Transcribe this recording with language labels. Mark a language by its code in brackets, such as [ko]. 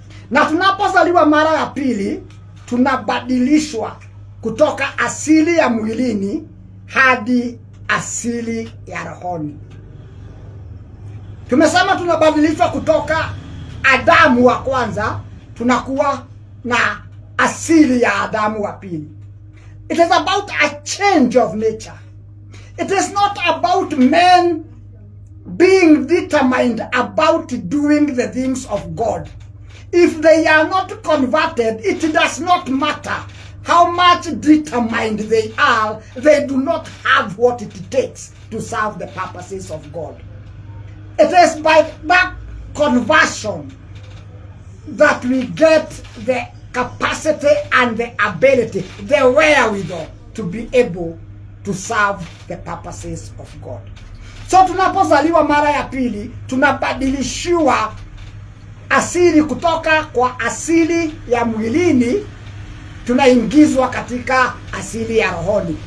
[sw] Na tunapozaliwa mara ya pili, tunabadilishwa kutoka asili ya mwilini hadi asili ya rohoni. Tumesema tunabadilishwa kutoka Adamu wa kwanza, tunakuwa na asili ya Adamu wa pili. [en] It is about a change of nature. It is not about men being determined about doing the things of God. If they are not converted, it does not matter how much determined they are. They do not have what it takes to serve the purposes of God. It is by that conversion that we get the capacity and the ability, the wherewithal to be able to serve the purposes of God. [sw] So tunapozaliwa mara ya pili, tunabadilishiwa asili kutoka kwa asili ya mwilini, tunaingizwa katika asili ya rohoni.